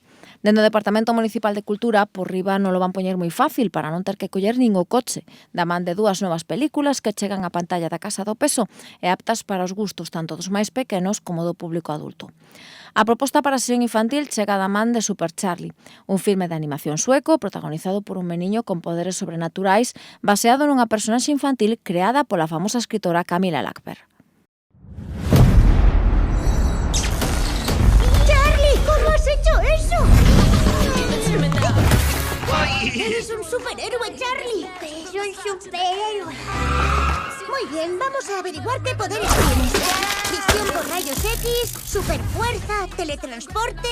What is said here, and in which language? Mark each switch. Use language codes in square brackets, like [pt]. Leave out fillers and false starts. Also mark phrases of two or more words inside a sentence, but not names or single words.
[gl] Dentro do Departamento Municipal de Cultura, por riba non lo van poñer moi fácil para non ter que coller nin o coche, da man de 2 novas películas que chegan á pantalla da Casa do Peso e aptas para os gustos tanto dos máis pequenos como do público adulto. A proposta para a sesión infantil chega da man de Super Charlie, un filme de animación sueco protagonizado por un meniño con poderes sobrenaturais baseado nunha personaxe infantil creada pola famosa escritora Camilla Lackberg. [es] ¡Charlie! ¿Cómo has hecho eso? ¡Eres un superhéroe, Charlie! ¡Es un superhéroe! Muy bien, vamos a averiguar qué poderes tienes. Visión por rayos X, superfuerza, teletransporte...